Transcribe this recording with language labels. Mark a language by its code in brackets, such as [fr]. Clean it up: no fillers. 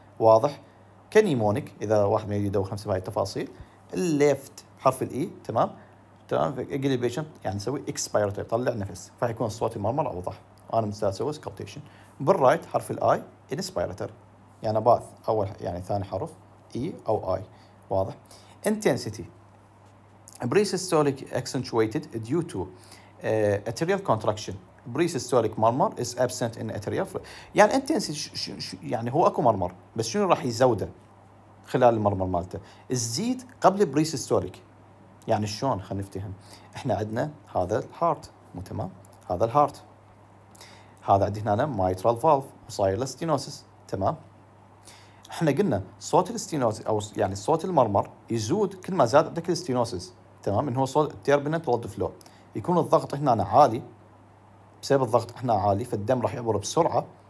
[ar] واضح؟ كنيمونيك اذا واحد ما يدور خمسه بهاي التفاصيل، الليفت حرف الاي، تمام، تمام، اجي البيشنت يعني نسوي اكسبيرتوري، طلع نفس، فيكون الصوت المرمر اوضح، انا مستعد اسوي سكوبتيشن. بالرايت حرف الاي انسبيرتوري، يعني باث اول يعني ثاني حرف اي او اي. واضح؟ [en] intensity pre-systolic accentuated due to atrial contraction. Pre-systolic murmur is absent in atrial [ar] يعني intensity يعني هو اكو مرمر، بس شنو راح يزوده خلال المرمر مالته؟ الزيد قبل بريسيستوليك. يعني شلون؟ خلينا نفتهم. احنا عندنا هذا الهارت، مو تمام؟ هذا الهارت، هذا عندي هنا مايترال فالف وصاير له ستينوسس، تمام؟ احنا قلنا صوت الستينوسس او يعني صوت المرمر يزود كل ما زاد عندك الستينوسس، تمام، انه هو صوت التيربنت بلود فلو، يكون الضغط هنا عالي، بسبب الضغط هنا عالي فالدم راح يعبر بسرعه،